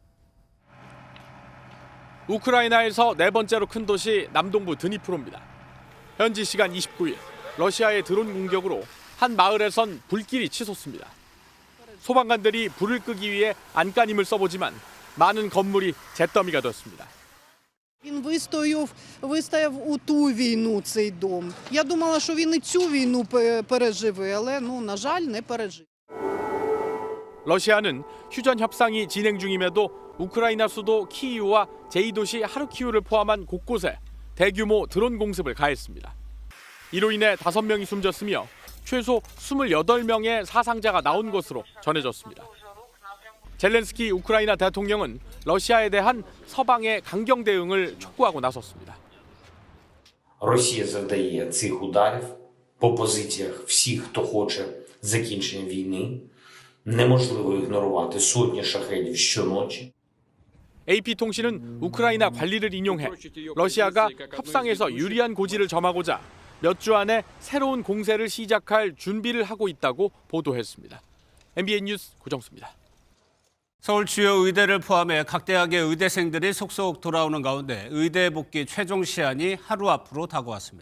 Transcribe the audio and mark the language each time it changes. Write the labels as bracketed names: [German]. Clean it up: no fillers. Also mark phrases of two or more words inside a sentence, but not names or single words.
[Korean] 우크라이나에서 네 번째로 큰 도시 남동부 드니프로입니다. 현지 시간 29일 러시아의 드론 공격으로 한 마을에선 불길이 치솟습니다. 소방관들이 불을 끄기 위해 안간힘을 써보지만 많은 건물이 잿더미가 되었습니다. [Ukrainian] Він вистояв у ту війну цей дом. Я думала, що він і цю війну переживе, але, на жаль, не пережив. [Korean] 러시아는 휴전 협상이 진행 중임에도 우크라이나 수도 키이우와 제2도시 하르키우를 포함한 곳곳에 대규모 드론 공습을 가했습니다. 이로 인해 5명이 숨졌으며 최소 28명의 사상자가 나온 것으로 전해졌습니다. 젤렌스키 우크라이나 대통령은 러시아에 대한 서방의 강경 대응을 촉구하고 나섰습니다. [Ukrainian] Росія завдає цих ударів по позиціях всіх, хто хоче закінчення війни. Неможливо ігнорувати сотні шахедів щоночі. [Korean] AP통신은 우크라이나 관리를 인용해 러시아가 협상에서 유리한 고지를 점하고자 몇 주 안에 새로운 공세를 시작할 준비를 하고 있다고 보도했습니다. MBN 뉴스 고정수입니다. 서울 주요 의대를 포함해 각 대학의 의대생들이 속속 돌아오는 가운데 의대 복귀 최종 시한이 하루 앞으로 다가왔습니다.